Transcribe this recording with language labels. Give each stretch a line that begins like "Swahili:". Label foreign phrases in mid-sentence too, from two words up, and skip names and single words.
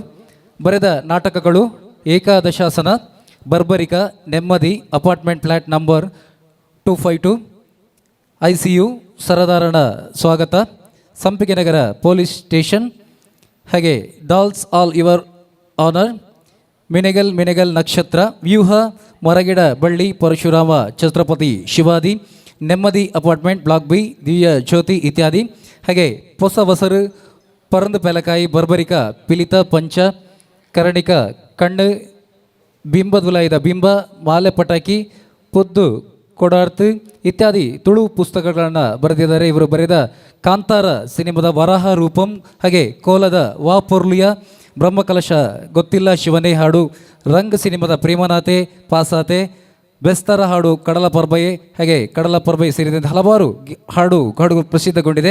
Kannada: ಬರೆದ ನಾಟಕಗಳು ಏಕಾದಶಾಸನ, ಬರ್ಬರಿಕ, ನೆಮ್ಮದಿ, ಅಪಾರ್ಟ್ಮೆಂಟ್ ಫ್ಲ್ಯಾಟ್ ನಂಬರ್ 252 ICU ಸರದಾರಣ ಸ್ವಾಗತ, ಸಂಪಿಗೆ ನಗರ ಪೊಲೀಸ್ ಸ್ಟೇಷನ್, ಹಾಗೆ ಡಾಲ್ಸ್ ಆಲ್ ಯುವರ್ ಆನರ್, ಮಿನೆಗಲ್ ನಕ್ಷತ್ರ, ವ್ಯೂಹ, ಮರಗಿಡ ಬಳ್ಳಿ, ಪರಶುರಾಮ, ಛತ್ರಪತಿ ಶಿವಾಜಿ, ನೆಮ್ಮದಿ ಅಪಾರ್ಟ್ಮೆಂಟ್ ಬ್ಲಾಕ್ ಬಿ, ದಿವ್ಯ ಜ್ಯೋತಿ ಇತ್ಯಾದಿ. ಹಾಗೆ ಹೊಸ ವಸರು, ಪರಂದು ಪೆಲಕಾಯಿ, ಬರ್ಬರಿಕ, ಪಿಲಿತ ಪಂಚ, ಕರ್ಣಿಕ, ಕಣ್ಣು, ಬಿಂಬದುಲಾಯ್ದ ಬಿಂಬ, ಮಾಲೆ ಪಟಾಕಿ, ಪುದ್ದು ಕೊಡಾರ್ತು ಇತ್ಯಾದಿ ತುಳು ಪುಸ್ತಕಗಳನ್ನು ಬರೆದಿದ್ದಾರೆ. ಇವರು ಬರೆದ ಕಾಂತಾರ ಸಿನಿಮಾದ ವರಾಹ ರೂಪಂ, ಹಾಗೆ ಕೋಲದ ವಾ ಪೊರ್ಲಿಯ, ಬ್ರಹ್ಮಕಲಶ ಗೊತ್ತಿಲ್ಲ ಶಿವನೇ ಹಾಡು, ರಂಗ್ ಸಿನಿಮಾದ ಪ್ರೇಮನಾಥೆ ಪಾಸಾತೆ, ಬೆಸ್ತರ ಹಾಡು ಕಡಲ ಪರ್ಬಯೆ, ಹಾಗೆ ಕಡಲ ಪರ್ಬಯೆ ಸೇರಿದಂತೆ ಹಲವಾರು ಹಾಡು ಪ್ರಸಿದ್ಧಗೊಂಡಿದೆ.